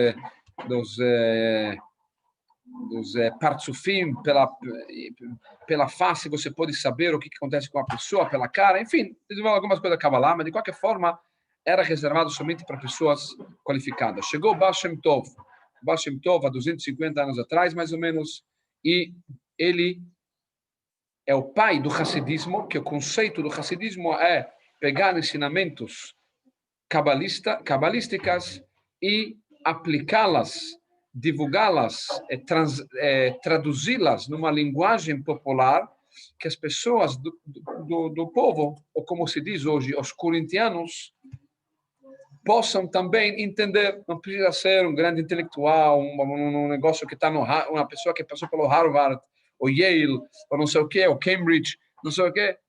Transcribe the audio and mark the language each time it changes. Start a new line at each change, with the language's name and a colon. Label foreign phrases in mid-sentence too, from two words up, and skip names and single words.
Portuguese: partsufim, pela face você pode saber o que acontece com a pessoa, pela cara, enfim, desenvolveu algumas coisas da Kabbalah, mas de qualquer forma era reservado somente para pessoas qualificadas. Chegou o Baal Shem Tov há 250 anos atrás, mais ou menos, e ele é o pai do Hassidismo, que o conceito do Hassidismo é pegar ensinamentos cabalísticas e aplicá-las, divulgá-las, traduzi-las numa linguagem popular que as pessoas do povo, ou como se diz hoje, os corintianos, possam também entender. Não precisa ser um grande intelectual, um negócio que está uma pessoa que passou pelo Harvard, ou Yale, ou não sei o quê, ou Cambridge, não sei o quê.